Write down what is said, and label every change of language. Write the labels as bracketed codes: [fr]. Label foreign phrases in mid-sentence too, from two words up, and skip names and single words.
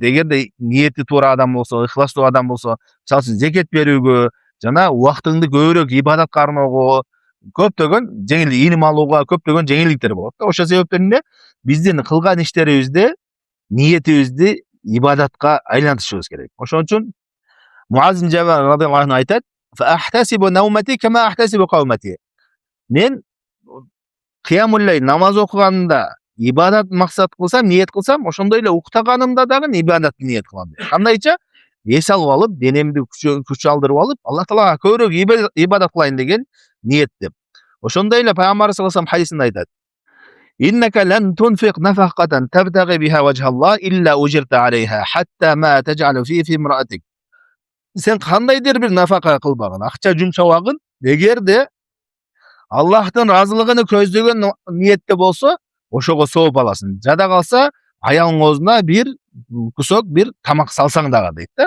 [ky] Эгерде ниети туура адам болсо, ыхластуу адам болсо, мисалы үчүн зекет берүүгө, жана убактыңды көбүрөөк ибадатка арноого, көптөгөн жеңилдик, илим алууга көптөгөн жеңилдиктер болот да. Ошол себептен эмне? Биздин кылган иштерибизде ниетибизди ибадатка айлантышыбыз керек. Ошон үчүн Муаз бин Жабал [ar] رضي الله عنه [ky] айтат: [ar] "فأحتسب نومتي كما أحتسب قومتي." [ky] Мен [ar] قيام الليل [ky] намаз окуганда ибадат максат кылсам, ниет кылсам, ошондой эле уктаганымда дагы ибадат ниет кылам. Кандайча? Эс алып алып, денемди күч алдырып алып, Аллах Таалага көбүрөөк ибадат кылайын деген ниет деп. Ошондой эле Пайгамбарыбыз [ar] صلى الله عليه [ky] хадисинде айтат: [ar] "إنك لن تنفق نفقة تبتغي بها وجه الله إلا أجرت عليها حتى ما تجعل في امرأتك." [ky] Сен кандайдыр бир нафака кылбагын, акча жумшабагын, эгерде Аллахтын разылыгын көздөгөн ниетте болсо, ошого сооп аласың. Жада калса, аялыңдын оозуна бир кусок бир тамак салсаң дагы дейт да.